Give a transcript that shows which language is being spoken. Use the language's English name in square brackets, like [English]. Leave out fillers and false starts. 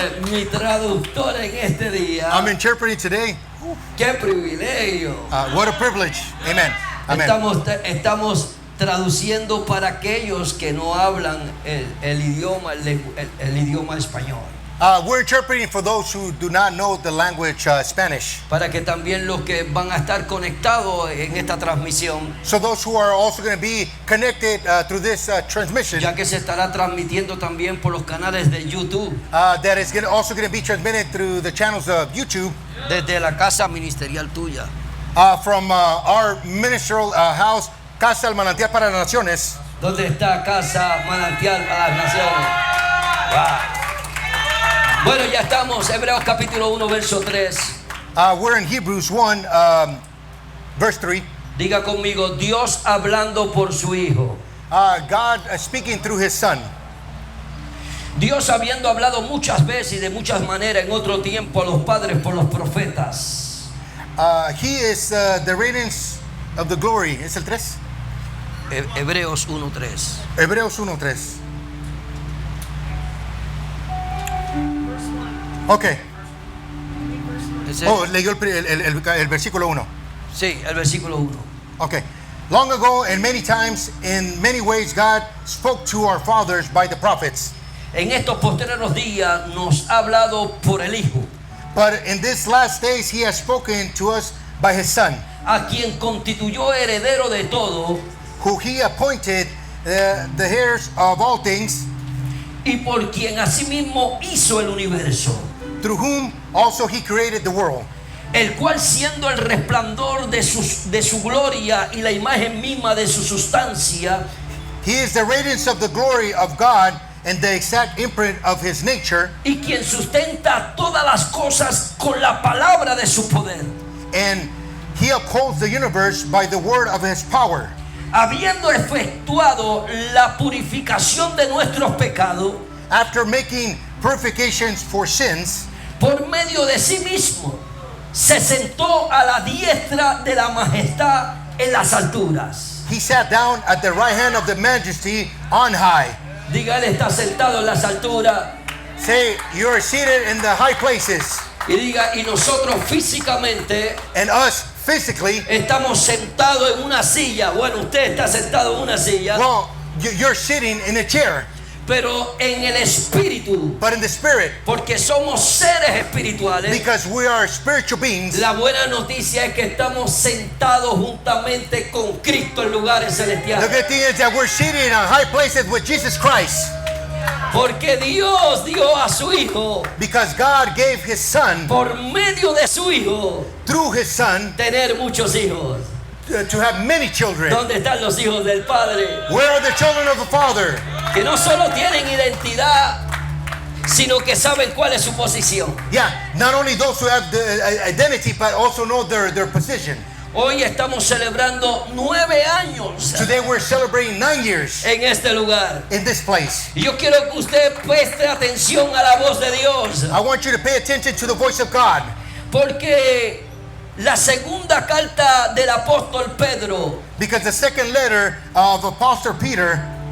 [Spanish] Mi traductor en este día. [English] I'm interpreting today. [Spanish] ¡Qué privilegio! [English] What a privilege. Amen. Amen. [Spanish] Estamos traduciendo para aquellos que no hablan el idioma español. [English] We're interpreting for those who do not know the language Spanish. [Spanish] Para que también los que van a estar conectados en esta transmisión, [English] So those who are also going to be connected through this transmission, [Spanish] ya que se estará transmitiendo también por los canales de YouTube, [English] that is also going to be transmitted through the channels of YouTube, [Spanish] desde la casa ministerial tuya. [English] from our ministerial house, Casa del Manantial para las Naciones. [Spanish] ¿Dónde está Casa Manantial para las Naciones? Wow. Bueno, ya estamos, Hebreos capítulo 1, verso 3. [English] We're in Hebrews 1, verse 3. [Spanish] Diga conmigo, Dios hablando por su Hijo. [English] God speaking through his Son. [Spanish] Dios habiendo hablado muchas veces y de muchas maneras en otro tiempo a los padres por los profetas. [English] He is the radiance of the glory. [Spanish] ¿Es el 3? Hebreos 1:3. Hebreos 1:3. Okay. Oh, leyó el versículo 1. Sí, el versículo 1. Okay. [English] Long ago and many times, in many ways, God spoke to our fathers by the prophets. [Spanish] En estos posteriores días nos ha hablado por el Hijo, [English] But in these last days, He has spoken to us by His Son, [Spanish] a quien constituyó heredero de todo [English] who He appointed the heirs of all things, [Spanish] y por quien asimismo hizo el universo, [English] through whom also He created the world, [Spanish] el cual siendo el resplandor de su gloria y la imagen misma de su sustancia, [English] He is the radiance of the glory of God and the exact imprint of His nature, [Spanish] y quien sustenta todas las cosas con la palabra de su poder, [English] and He upholds the universe by the word of His power, [Spanish] habiendo efectuado la purificación de nuestros pecados [English] after making purifications for sins. [Spanish] por medio de sí mismo, se sentó a la diestra de la majestad en las alturas. [English] He sat down at the right hand of the majesty on high. [Spanish] Diga, él está sentado en las alturas. [English] Say, you are seated in the high places, [Spanish] Y diga, y nosotros físicamente [English] and us physically, [Spanish] estamos sentados en una silla. Bueno, usted está sentado en una silla, [English] well, you're sitting in a chair, [Spanish] pero en el espíritu, [English] but in the spirit, [Spanish] porque somos seres espirituales. [English] because we are spiritual beings. [Spanish] La buena noticia es que estamos sentados juntamente con Cristo en lugares [English] The [Spanish] celestiales. [English] good thing is that we're seated in high places with Jesus Christ, [Spanish] Porque Dios dio a su Hijo, [English] because God gave His Son, [Spanish] por medio de su Hijo, [English] through His Son, [Spanish] tener muchos hijos. [English] to have many children. [Spanish] ¿Dónde están los hijos del Padre? [English] Where are the children of the Father? [Spanish] Que no solo tienen identidad, sino que saben cuál es su posición. [English] Yeah, not only those who have the identity, but also know their position. [Spanish] Hoy estamos celebrando 9 años [English] Today we're celebrating 9 years [Spanish] en este lugar. [English] in this place. [Spanish] Y yo quiero que usted preste atención a la voz de Dios, [English] I want you to pay attention to the voice of God, [Spanish] porque la segunda carta del apóstol Pedro, [English] because the second letter of Apostle Peter,